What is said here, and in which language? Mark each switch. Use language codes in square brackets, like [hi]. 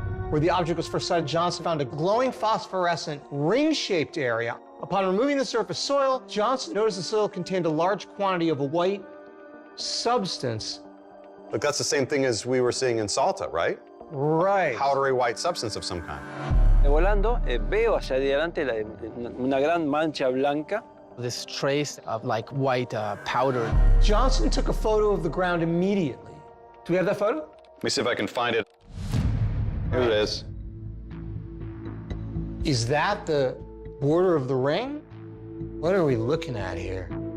[en] Where the object was first sighted, Johnson found a glowing phosphorescent ring-shaped area. Upon removing the surface soil, Johnson noticed the soil contained a large quantity of a white substance. Look, that's the same thing as we were seeing in Salta, right? Right. Powdery white substance of some kind. [es] Volando, veo hacia adelante una gran mancha blanca. [en] This trace of like white powder. Johnson took a photo of the ground immediately. Do we have that photo? Let me see if I can find it. Here it is. Is that the border of the ring? What are we looking at here?